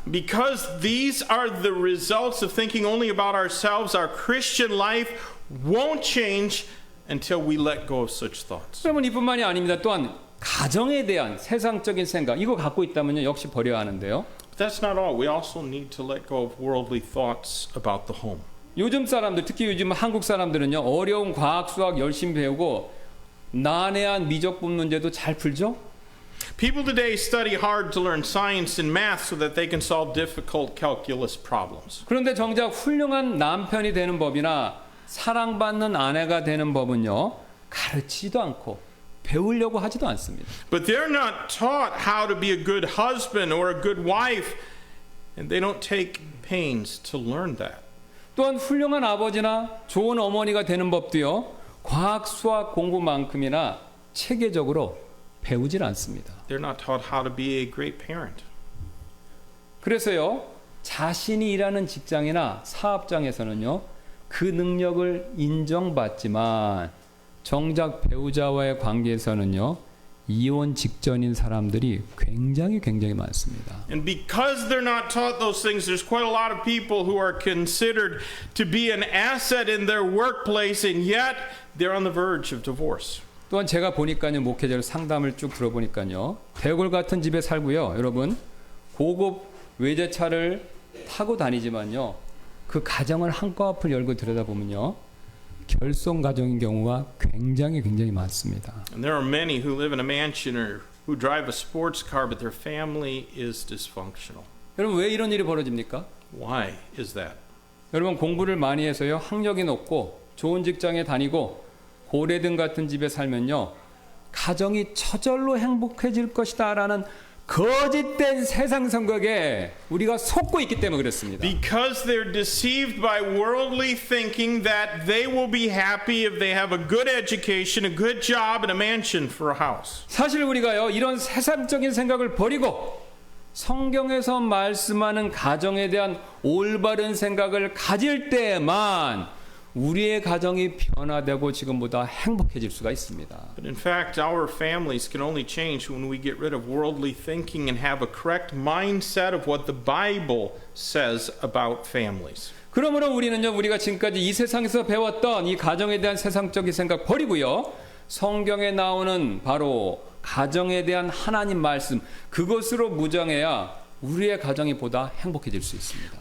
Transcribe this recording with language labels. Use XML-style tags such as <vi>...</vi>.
<en>Because these are the results of thinking only about ourselves, our Christian life won't change until we let go of such thoughts.</en> <ko>여러분 이뿐만이 아닙니다. 또한 가정에 대한 세상적인 생각 이거 갖고 있다면요 역시 버려야 하는데요.</ko> <en>But that's not all. We also need to let go of worldly thoughts about the home.</en> <ko>요즘 사람들 특히 요즘 한국 사람들은요 어려운 과학 수학 열심히 배우고 난해한 미적분 문제도 잘 풀죠.</ko> <en>People today study hard to learn science and math so that they can solve difficult calculus problems.</en> <ko>그런데 정작 훌륭한 남편이 되는 법이나 사랑받는 아내가 되는 법은요 가르치지도 않고 배우려고 하지도 않습니다.</ko> <en>But they're not taught how to be a good husband or a good wife, and they don't take pains to learn that.</en> <ko>또한 훌륭한 아버지나 좋은 어머니가 되는 법도요 과학 수학 공부만큼이나 체계적으로 배우질 않습니다.</ko> <en>They're not taught how to be a great parent.</en> <ko>그래서요 자신이 일하는 직장이나 사업장에서는요 그 능력을 인정받지만 정작 배우자와의 관계에서는요 이혼 직전인 사람들이 굉장히 많습니다.</ko> <en>And because they're not taught those things, there's quite a lot of people who are considered to be an asset in their workplace, and yet they're on the verge of divorce.</en> <ko>또한 제가 보니까요 목회자들 상담을 쭉 들어보니까요 대골 같은 집에 살고요 여러분 고급 외제차를 타고 다니지만요. 그 가정을 한꺼풀 열고 들여다보면요. 결손 가정인 경우가 굉장히 많습니다.</ko> <en>And there are many who live in a mansion or who drive a sports car, but their family is dysfunctional.</en> <ko>여러분 왜 이런 일이 벌어집니까?</ko> <en>Why is that?</en> <ko>여러분 공부를 많이 해서요. 학력이 높고 좋은 직장에 다니고 고래등 같은 집에 살면요. 가정이 저절로 행복해질 것이다라는 거짓된 세상 생각에 우리가 속고 있기 때문에 그렇습니다.</ko> <en>Because they're deceived by worldly thinking that they will be happy if they have a good education, a good job, and a mansion for a house.</en> <ko>사실 우리가요. 이런 세상적인 생각을 버리고 성경에서 말씀하는 가정에 대한 올바른 생각을 가질 때만 우리의 가정이 변화되고 지금보다 행복해질 수가 있습니다.</ko> <en>But in fact, our families can only change when we get rid of worldly thinking and have a correct mindset of what the Bible says about families.</en> <ko>그러므로 우리는요, 우리가 지금까지 이 세상에서 배웠던 이 가정에 대한 세상적인 생각 버리고요, 성경에 나오는 바로 가정에 대한 하나님 말씀, 그것으로 무장해야 우리의 가정이 보다 행복해질 수 있습니다.</ko>